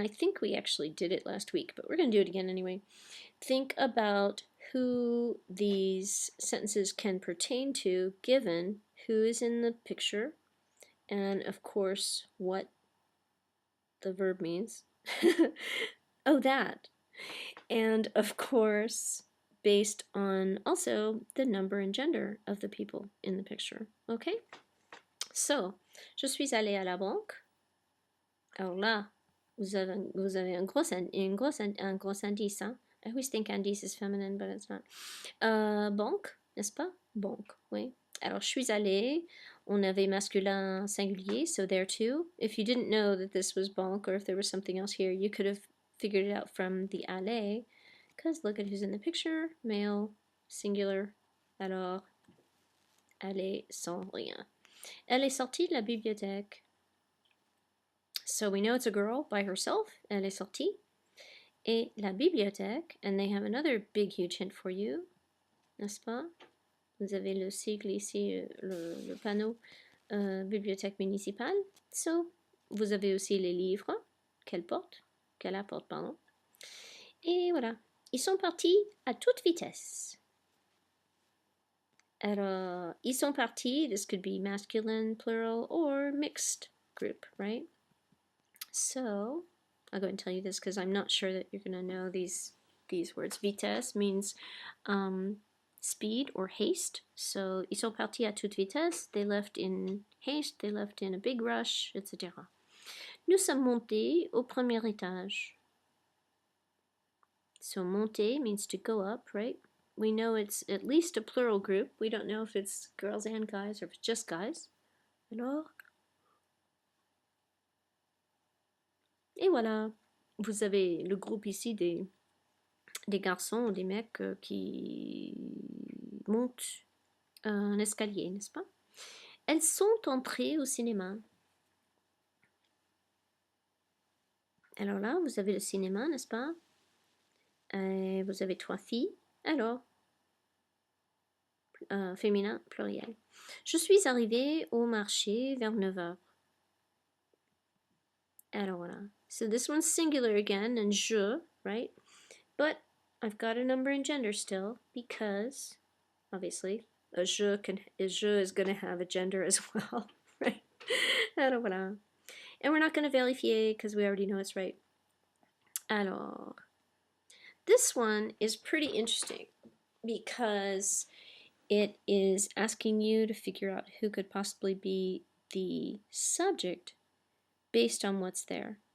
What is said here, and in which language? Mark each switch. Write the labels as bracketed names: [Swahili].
[English] I think we actually did it last week, but we're going to do it again anyway. Think about who these sentences can pertain to given who is in the picture and, of course, what the verb means. Oh, that. And, of course, based on also the number and gender of the people in the picture. Okay? [French] So, je suis allée à la banque. Alors là, vous avez un gros indice. Hein? [English] I always think indice is feminine, but it's not. [French] Banque, n'est-ce pas? Banque, oui. Alors, je suis allée. On avait masculin singulier, [English] so there too. If you didn't know that this was banque, or if there was something else here, you could have figured it out from the aller. Because look at who's in the picture. Male, singular. Alors, aller sans rien. [French] Elle est sortie de la bibliothèque. [English] So we know it's a girl by herself. [French] Elle est sortie. Et la bibliothèque, [English] and they have another big huge hint for you, n'est-ce pas? [French] Vous avez le sigle ici, le panneau bibliothèque municipale. So, vous avez aussi les livres qu'elle apporte, pardon. Et voilà. Ils sont partis à toute vitesse. Alors, ils sont partis, this could be masculine, plural, or mixed group, right? [English] So, I'll go and tell you this because I'm not sure that you're going to know these words. Vitesse means speed or haste. So, ils sont partis à toute vitesse. They left in haste. They left in a big rush, etc. [French] Nous sommes montés au premier étage. [English] So, monter means to go up, right? We know it's at least a plural group. We don't know if it's girls and guys or if it's just guys. [French] Alors, et voilà. Vous avez le groupe ici des garçons ou des mecs qui montent un escalier, n'est-ce pas? Elles sont entrées au cinéma. Alors là, vous avez le cinéma, n'est-ce pas? Vous avez 3 filles. Alors, féminin, pluriel. Je suis arrivée au marché vers 9h. Alors voilà. [English] So this one's singular again, and je, right? But I've got a number in gender still because, obviously, a je is going to have a gender as well, right? [French] Alors voilà. [English] And we're not going to vérifier because we already know it's right. Alors, this one is pretty interesting because it is asking you to figure out who could possibly be the subject based on what's there.